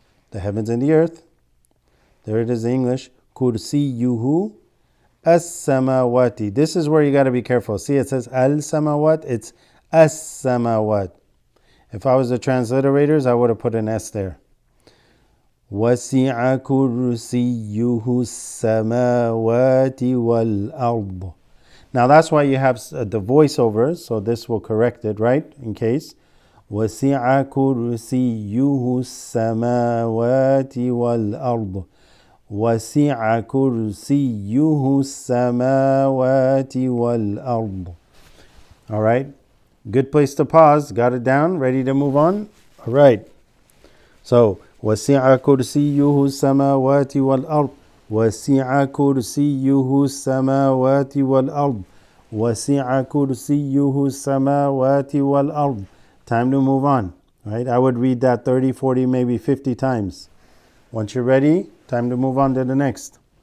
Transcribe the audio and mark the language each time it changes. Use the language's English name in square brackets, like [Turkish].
[English] The heavens and the earth. There it is in English. [Arabic] كرسيه السماوات. [English] This is where you got to be careful. See, it says al-samawat. It's as-samawat. If I was the translators, I would have put an S there. [Arabic] وسع كرسيه السماوات والأرض. [English] Now that's why you have the voiceover, so this will correct it, right? In case. [Arabic] وسع كرسيه السماوات والأرض. وسع كرسيه السماوات والأرض. [English] All right. Good place to pause. Got it down? Ready to move on? All right. [Arabic] So, وسع كرسيه السماوات والأرض. وسع كرسيه السماوات والأرض. وسع كرسيه السماوات والأرض. [English] Time to move on. Right? I would read that 30, 40, maybe 50 times. Once you're ready, time to move on to the next.